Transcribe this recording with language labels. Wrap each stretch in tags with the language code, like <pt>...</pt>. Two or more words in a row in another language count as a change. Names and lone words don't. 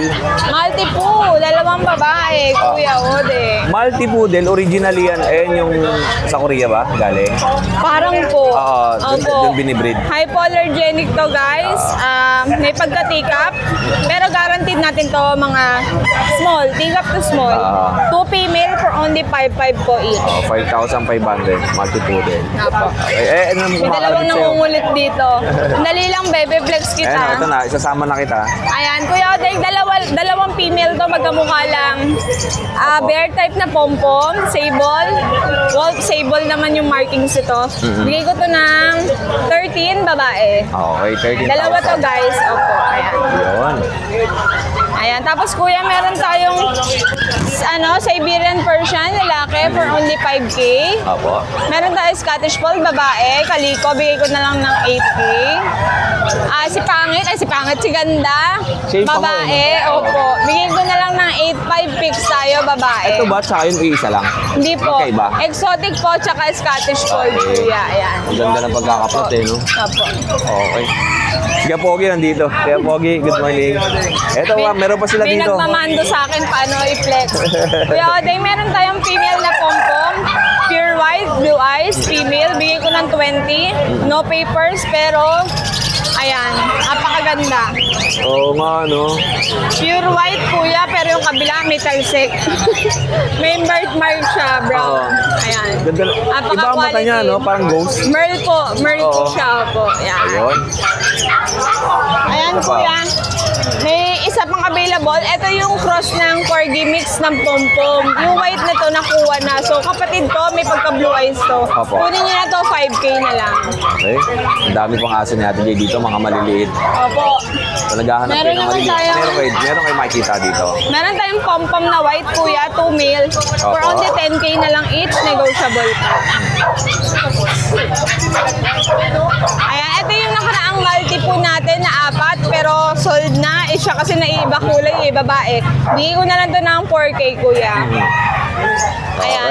<tl>Multi-poo, dalawang babae, Kuya Ode. Multi-poodle, originally yan, yung sa Korea ba? Galing? Parang po. Oo, dun binibreed. Hypoallergenic to, guys. May pagka-tikap. Pero guaranteed natin to mga small, tikap to small.</tl> <en>2 female for only 5.5 po each.</en> <tl>5,500. Multi-poodle. Apo. Okay. Ano May dalawang nangungulit dito. Dali lang, bebe, flex kita. Ito na, isasama na kita. Ayan, Kuya Odeng, dalawang female to, magkamukha lang.</tl> <en>Bear type</en> <tl>na pom-pom, sable.</tl> <en>Wolf sable</en> <tl>naman yung markings ito. Bigay ko to ng 13, babae. Okay, 13,000. Dalawa to, guys. Opo, ayan. Yun. Ayan, tapos kuya, meron tayong Siberian Persian, lalaki,</tl> <en>for only 5K.</en> <tl>Opo. Meron tayo Scottish Fold, babae, kaliko, bigay ko na lang ng 8K. Si Ganda, Same pa babae, opo. Bigay ko na lang ng 8.5 picks tayo, babae. Ito ba sa yung isa lang? Hindi po. Magkaiba? Exotic po, tsaka Scottish Fold, Okay. kuya. Ayan. Ang ganda ng pagkakaplot no? Opo. Okay. Sige, Pogi nandito. Kaya Pogi,</tl> <en>good morning.</en> <tl>Ito meron pa sila may dito. nagmamando sa akin paano i-flex. Kuya Odeng, meron tayong female na pom-pom.</tl> <en>Pure white, blue eyes, female.</en> <tl>Bigay ko ng 20.</tl> <en>No papers,</en> <tl>pero ayan, napakaganda. Oo nga, no?</tl> <en>Pure white,</en> <tl>kuya, pero yung kabila may talsik. May birthmark siya, brown. Ayan. Ganda. Iba ang mata niya, no? Parang ghost. Merl po. Merl po Oo. siya po. Ayan. Ayun. Ayan, Ano pa? kuya. May isa pang available. Ito yung cross ng corgi mix ng pom-pom. Yung white na to nakuha na. So, kapatid ko, may pagka-blue eyes to. Opo. Kunin nyo na to, 5K na lang. Okay. Ang dami pang aso ni Ate Jay dito, mga maliliit. Opo. So, naghahanap Meron kayo ng naman maliliit. tayo. Meron kayo makikita dito. Meron tayong pom-pom na white, kuya, 2 male. For Opo. only 10K na lang each, negotiable pa. Ayan, ito yung nakaraang multi po natin na 4, pero sold na. Siya kasi naiiba kulay, babae. Bigay ko na lang to ng 4K, kuya. Ayan.</tl>